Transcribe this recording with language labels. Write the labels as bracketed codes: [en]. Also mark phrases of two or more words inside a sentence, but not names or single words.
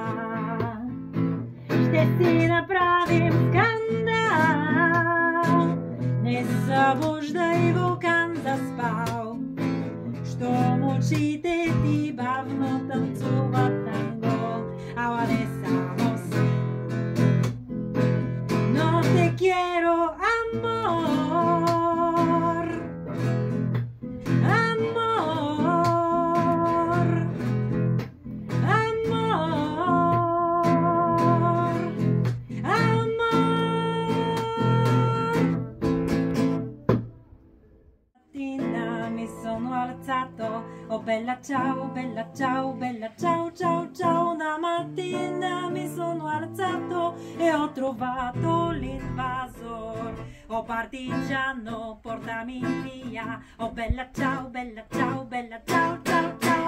[bg] Ще си направим скандал, не събуждай вулкан заспал, щом очите ти бавно танцуват танго, ала не само с мен. [es] No te quiero, amor, amor, amor, amor. [it] Mattina mi sono alzato, oh bella ciao, bella ciao, bella ciao, ciao, ciao. Una mattina mi sono alzato e ho trovato l'invasor. Oh partigiano, portami via, oh bella ciao, bella ciao, bella ciao, ciao, ciao.